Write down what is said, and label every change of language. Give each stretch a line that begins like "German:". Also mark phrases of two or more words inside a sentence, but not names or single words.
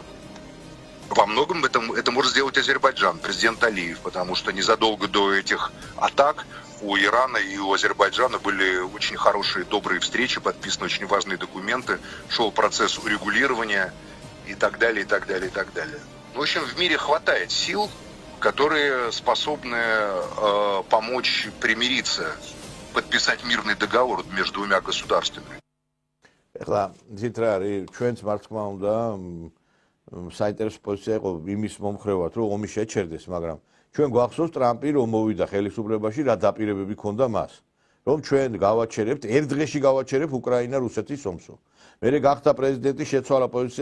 Russian: Во многом это может сделать Азербайджан, президент Алиев, потому что незадолго до этих атак у Ирана и у Азербайджана были очень хорошие, добрые встречи, подписаны очень важные документы, шел процесс урегулирования и так далее, и так далее, и так далее. В общем, в мире хватает сил, которые способны помочь примириться, подписать мирный договор между двумя государствами.
Georgian: ეხლა ძით რა არის ჩვენც მართ თქმა უნდა საინტერესო პოზიცია იყო იმის მომხრევად რომ ომი შეჩერდეს მაგრამ ჩვენ გვახსოვს ტრამპი რომ მოვიდა ხელისუფლებაში რა დაპირებები ჰქონდა მას რომ ჩვენ გავაჩერებთ ერთ დღეში გავაჩერებ უკრაინა რუსეთის ომსო მერე გახდა პრეზიდენტი შეცვალა პოზიცია